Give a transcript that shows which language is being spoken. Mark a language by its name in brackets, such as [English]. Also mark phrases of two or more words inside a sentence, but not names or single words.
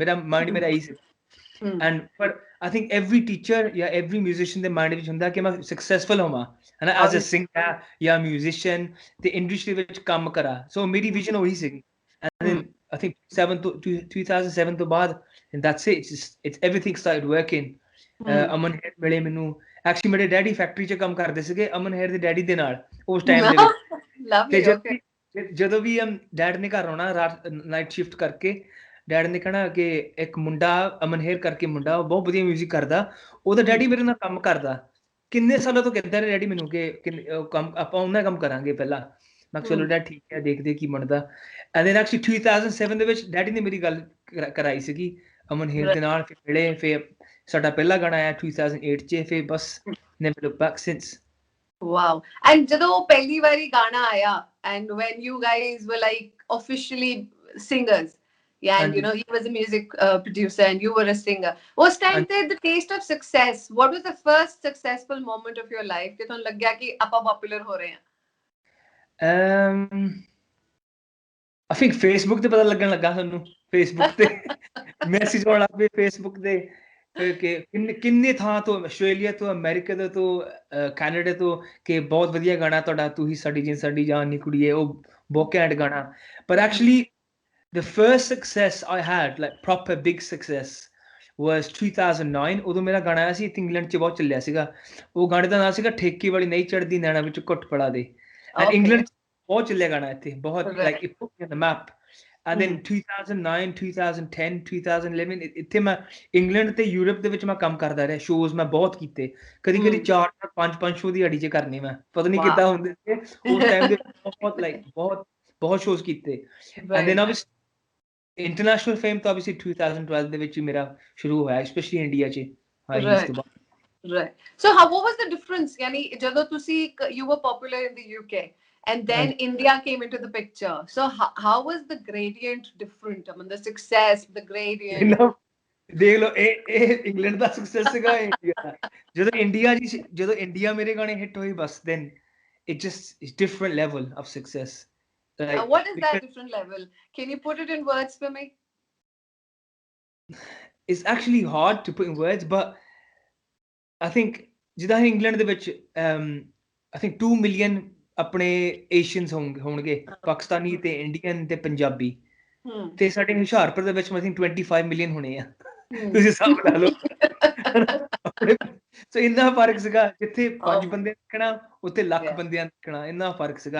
[Punjabi] ਮੇਰਾ ਮਾਈਂਡ ਮੇਰਾ ਇਹੀ ਸੀ। ਐਂਡ ਪਰ [English] I think every teacher [Punjabi] ਜਾਂ [English] every musician [Punjabi] ਦੇ ਮਾਈਂਡ ਵਿੱਚ ਹੁੰਦਾ ਕਿ ਮੈਂ ਸਕਸੈਸਫੁਲ ਹੋਵਾਂ, ਹਨਾ, [English] as a singer [Punjabi] ਜਾਂ ਮਿਊਜ਼ੀਸ਼ੀਅਨ, ਤੇ ਇੰਡਸਟਰੀ ਵਿੱਚ ਕੰਮ ਕਰਾਂ। ਸੋ ਮੇਰੀ ਵਿਜ਼ਨ ਉਹੀ ਸੀਗੀ। [English] and then I think [Punjabi] 2007 ਤੋਂ ਬਾਅਦ, [English] and that's it. It's everything started working. [Punjabi] ਅਮਨ ਹੈਰ ਮਿਲੇ ਮੈਨੂੰ। ਐਕਚੁਅਲੀ ਮੇਰੇ ਡੈਡੀ ਫੈਕਟਰੀ 'ਚ ਕੰਮ ਕਰਦੇ ਸੀਗੇ, ਅਮਨ ਹੈਰ ਦੇ ਡੈਡੀ ਦੇ ਨਾਲ ਉਸ ਟਾਈਮ ਦੇ ਵਿੱਚ। ਤੇ ਜਦੋਂ ਵੀ ਡੈਡ ਨੇ ਘਰ ਆਉਣਾ ਰਾਤ [English] night shift [Punjabi] ਕਰਕੇ, ਡੈਡ ਨੇ ਕਹਿਣਾ ਕਿ ਇੱਕ ਮੁੰਡਾ ਅਮਨ ਹੈਰ ਕਰਕੇ ਮੁੰਡਾ, ਉਹ ਬਹੁਤ ਵਧੀਆ ਮਿਊਜ਼ਿਕ ਕਰਦਾ, ਉਹਦਾ ਡੈਡੀ ਮੇਰੇ ਨਾਲ ਕੰਮ ਕਰਦਾ। ਕਿੰਨੇ ਸਾਲਾਂ ਤੋਂ ਕਹਿੰਦਾ ਰਿਹਾ ਡੈਡੀ ਮੈਨੂੰ ਕਿ ਕੰਮ ਆਪਾਂ ਉਹਨਾਂ ਕੰਮ ਕਰਾਂਗੇ ਪਹਿਲਾਂ। ਮੈਂ ਕਿਹਾ ਚਲੋ ਡੈਡ ਠੀਕ ਹੈ, ਦੇਖਦੇ ਕੀ ਬਣਦਾ। [English] and then actually [Punjabi] 2007 ਦੇ ਵਿੱਚ ਡੈਡੀ ਨੇ ਮੇਰੀ ਗੱਲ ਕਰਾਈ ਸੀਗੀ ਅਮਨ ਹੈਰ ਦੇ ਨਾਲ। ਫਿਰ ਮਿਲੇ, ਫਿਰ ਸਾਡਾ ਪਹਿਲਾ ਗਾਣਾ ਆਇਆ 2008 'ਚ, ਫਿਰ ਬਸ [English] never looked back since. Wow. And [Punjabi] ਜਦੋਂ ਪਹਿਲੀ ਵਾਰੀ ਗਾਣਾ ਆਇਆ, [English] and when you guys were like officially singers, yeah, and you know, he was a music producer and you were a singer, [Punjabi] ਉਸ time ਤੇ [English] the taste of success, what was the first successful moment of your life [Punjabi] ਕਿ ਤੁਹਾਨੂੰ ਲੱਗਿਆ ਕਿ ਆਪਾਂ ਪਪੂਲਰ ਹੋ ਰਹੇ ਹਾਂ? [English] I think [Punjabi] Facebook ਤੇ ਪਤਾ ਲੱਗਣ ਲੱਗਾ ਸਾਨੂੰ। Facebook ਤੇ ਮੈਸੇਜ ਆਉਣ ਲੱਗ ਪਏ Facebook ਤੇ ਕਿ ਕਿੰਨੇ ਥਾਂ ਤੋਂ, ਆਸਟ੍ਰੇਲੀਆ ਤੋਂ, ਅਮਰੀਕਾ ਤੋਂ, ਕੈਨੇਡਾ ਤੋਂ, ਕਿ ਬਹੁਤ ਵਧੀਆ ਗਾਣਾ ਤੁਹਾਡਾ, ਤੂੰ ਹੀ ਸਾਡੀ ਜਾਨ ਨੀ ਕੁੜੀਏ, ਉਹ ਬਹੁਤ ਘੈਂਟ ਗਾਣਾ। [English] ਪਰ ਐਕਚੁਅਲੀ the first success I had, like proper big success, was 2009. [Punjabi] ਉਦੋਂ ਮੇਰਾ ਗਾਣਾ ਆਇਆ ਸੀ, ਇੰਗਲੈਂਡ 'ਚ ਬਹੁਤ ਚੱਲਿਆ ਸੀਗਾ। ਉਹ ਗਾਣੇ ਦਾ ਨਾਂ ਸੀਗਾ ਠੇਕੇ ਵਾਲੀ ਨਹੀਂ ਚੜ੍ਹਦੀ ਨੈਣਾ ਵਿੱਚ ਘੁੱਟ ਪੜਾ ਦੇ। ਐਂਡ ਇੰਗਲੈਂਡ 'ਚ ਬਹੁਤ ਚੱਲਿਆ ਗਾਣਾ ਇੱਥੇ, ਬਹੁਤ, [English] like it put me on the map. and then [Punjabi] 2009, 2010, 2011 ਇੱਥੇ ਮੈਂ ਇੰਗਲੈਂਡ ਤੇ ਯੂਰਪ ਦੇ ਵਿੱਚ ਮੈਂ ਕੰਮ ਕਰਦਾ ਰਿਹਾ। ਸ਼ੋਜ਼ ਮੈਂ ਬਹੁਤ ਕੀਤੇ, ਕਦੀ 4 5 ਸ਼ੋਅ ਦੀ ਦਿਹਾੜੀ 'ਚ ਕਰਨੇ। ਮੈਂ ਪਤਾ ਨਹੀਂ ਕਿੱਦਾਂ ਹੁੰਦੇ ਸੀ ਉਸ ਟਾਈਮ ਦੇ, ਬਹੁਤ ਲਾਈਕ ਬਹੁਤ ਸ਼ੋਜ਼ ਕੀਤੇ। [English] and then obviously international fame [Punjabi] ਤਾਂ ਆਬਵੀਅਸਲੀ 2012 ਦੇ ਵਿੱਚ ਹੀ ਮੇਰਾ ਸ਼ੁਰੂ ਹੋਇਆ, ਸਪੈਸ਼ਲੀ ਇੰਡੀਆ 'ਚ ਹਾਈ ਹੀਲਸ ਤੋਂ ਬਾਅਦ। [English] Right. So what was the difference? Yani, [Punjabi] ਜਦੋਂ ਤੁਸੀਂ [English] you were popular in the UK and then India came into the picture. So how was the gradient different? I mean, the success, the gradient. [Punjabi] ਦੇਖ ਲਓ, ਇਹ ਇੰਗਲੈਂਡ ਦਾ ਸਕਸੈਸ ਸੀਗਾ, ਇੰਡੀਆ ਦਾ। ਜਦੋਂ ਇੰਡੀਆ ਮੇਰੇ ਗਾਣੇ ਹਿੱਟ ਹੋਏ, ਬਸ [English] then it just is different level of success. What is that different level? Can you put it in words for me? It's actually hard to put in words, but I think [Punjabi] ਜਿੱਦਾਂ ਇੰਗਲੈਂਡ ਦੇ ਵਿੱਚ [English] I think [Punjabi] 2 ਮਿਲੀਅਨ ਆਪਣੇ ਏਸ਼ੀਅਨਸ ਹੋਣਗੇ, ਪਾਕਿਸਤਾਨੀ ਤੇ ਇੰਡੀਅਨ ਤੇ ਪੰਜਾਬੀ। ਤੇ ਸਾਡੇ ਹੁਸ਼ਿਆਰਪੁਰ ਦੇ ਵਿੱਚ [English] I think [Punjabi] 25 ਮਿਲੀਅਨ ਹੋਣੇ ਆ। ਤੁਸੀਂ ਹਿਸਾਬ ਲਾ ਲਓ। ਸੋ ਇੰਨਾ ਫਰਕ ਸੀਗਾ, ਜਿੱਥੇ 5 ਬੰਦੇ ਦੇਖਣਾ ਉੱਥੇ ਲੱਖ ਬੰਦਿਆਂ ਦੇਖਣਾ, ਇੰਨਾ ਫਰਕ ਸੀਗਾ।